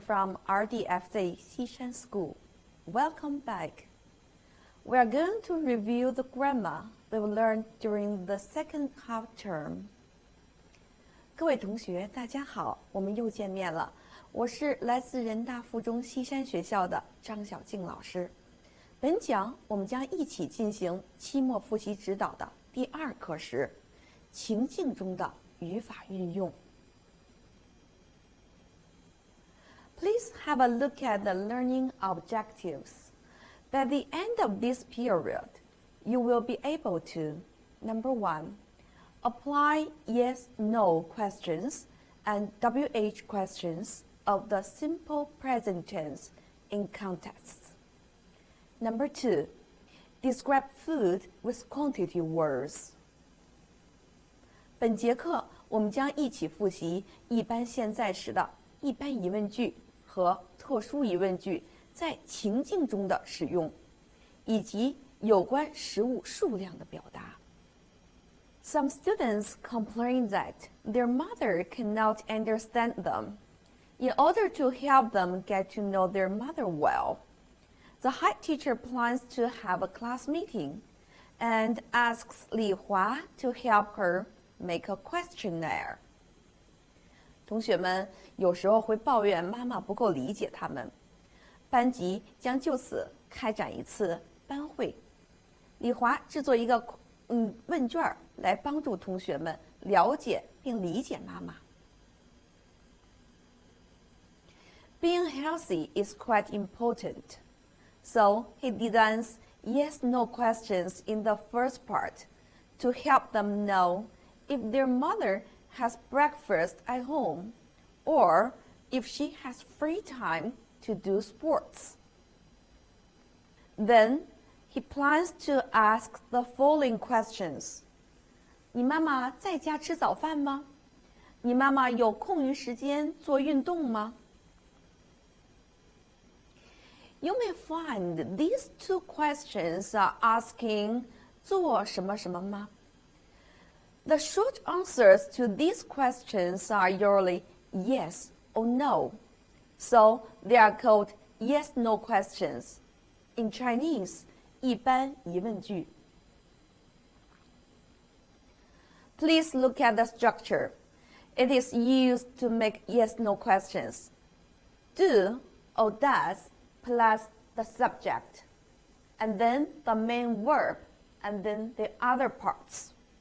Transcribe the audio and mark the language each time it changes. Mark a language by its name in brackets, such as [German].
[English] from RDFZ Xishan School. Welcome back. We are going to review the grammar we learned during the second half term. [Chinese] 各位同学，大家好，我们又见面了。我是来自人大附中西山学校的张小静老师。本讲我们将一起进行期末复习指导的第2课时，情境中的语法运用。 [English] Please have a look at the learning objectives. By the end of this period, you will be able to, number 1, apply yes/no questions and WH questions of the simple present tense in contexts. Number 2, describe food with quantity words. [Chinese] 本节课我们将一起复习一般现在时的一般疑问句和特殊疑问句在情境中的使用，以及有关食物数量的表达。 [English] Some students complain that their mother cannot understand them. In order to help them get to know their mother well, the head teacher plans to have a class meeting and asks Li Hua to help her make a questionnaire. [Chinese] 同学们有时候会抱怨妈妈不够理解他们，班级将就此开展一次班会。李华制作一个问卷来帮助同学们了解并理解妈妈。 [English] Being healthy is quite important, so he designs yes/no questions in the first part to help them know if their mother has breakfast at home, or if she has free time to do sports. Then he plans to ask the following questions. [Chinese] 你妈妈在家吃早饭吗？你妈妈有空余时间做运动吗？ [English] You may find these two questions are asking [Chinese] 做什么什么吗？ [English] The short answers to these questions are usually yes or no, so they are called yes/no questions. In Chinese, [Chinese] 一般疑问句。 [English] Please look at the structure. It is used to make yes/no questions. Do or does plus the subject, and then the main verb, and then the other parts.